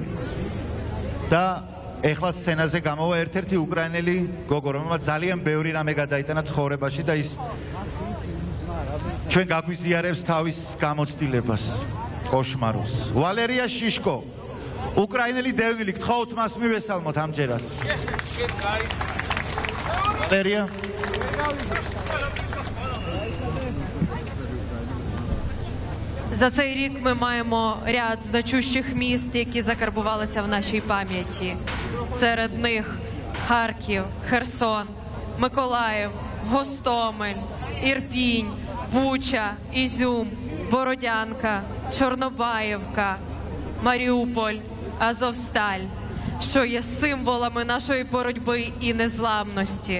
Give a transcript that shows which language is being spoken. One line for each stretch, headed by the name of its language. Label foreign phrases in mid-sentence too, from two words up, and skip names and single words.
Georgian: და ეხლა სცენაზე გამოვა ერთ-ერთი უკრაინელი გოგო, რომელმაც ძალიან ბევრი რამე გადაიტანა ცხოვრებაში და ის ჩვენ გაგვიზიარებს თავის გამოცდილებას, კოშმარულს. ვალერია შიშკო, უკრაინელი დევნილი, გთხოვთ მას მივესალმოთ ამჯერად. Ვალერია.
Ukrainian: За цей рік ми маємо ряд значущих міст, які закарбувалися в нашій пам'яті. Серед них Харків, Херсон, Миколаїв, Гостомель, Ірпінь, Буча, Ізюм, Бородянка, Чорнобаївка, Маріуполь, Азовсталь, що є символами нашої боротьби і незламності.